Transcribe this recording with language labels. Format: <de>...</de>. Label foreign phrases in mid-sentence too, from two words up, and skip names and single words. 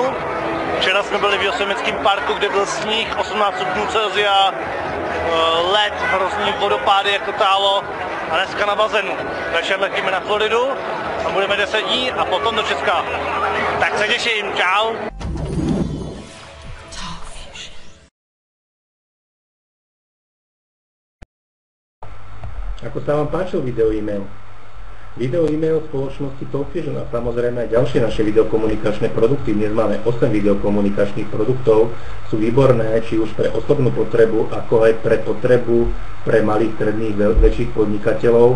<cs>Včera jsme byli v Yosemiteckém parku, kde byl sníh, 18 stupňů Celsia, led, hrozný vodopády, jak to tálo, a dneska na bazénu. Takže letíme na Floridu a budeme 10 dní a potom do Česka. Tak se těším, čau.</cs> <sk>Ako sa vám páčil video e-mail? Video e-mail spoločnosti TalkFusion a samozrejme aj ďalšie naše videokomunikačné produkty. Dnes máme 8 videokomunikačných produktov. Sú výborné či už pre osobnú potrebu, ako aj pre potrebu pre malých, stredných, väčších podnikateľov.</sk>